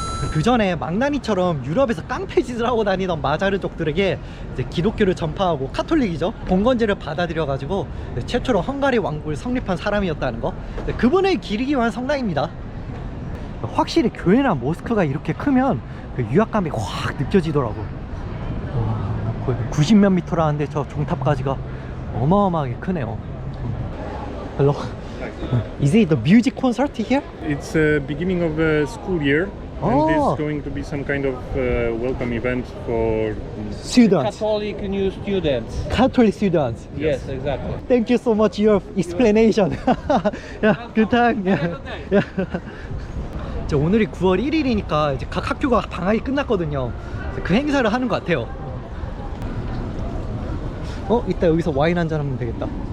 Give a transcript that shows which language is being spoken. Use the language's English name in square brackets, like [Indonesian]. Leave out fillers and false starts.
[Korean] 그 전에 망나니처럼 유럽에서 깡패짓을 하고 다니던 마자르족들에게 이제 기독교를 전파하고, 카톨릭이죠, 봉건제를 받아들여 가지고 최초로 헝가리 왕국을 성립한 사람이었다는 거. 그분을 기리기 위한 성당입니다. 확실히 교회나 모스크가 이렇게 크면 그 유학감이 확 느껴지더라고. 거의 90몇 미터라는데 저 종탑까지가 어마어마하게 크네요. [English] Hello. Is it the music concert here? It's beginning of the school year, and Oh. this is going to be some kind of welcome event for Students. Catholic new students. Catholic students. Yes, exactly. Thank you so much your explanation. Yeah, good time. Yeah. Yeah. [Korean] 이제 오늘이 9월 1일이니까 이제 각 학교가 방학이 끝났거든요. 그 행사를 하는 것 같아요. 이따 여기서 와인 한잔 하면 되겠다.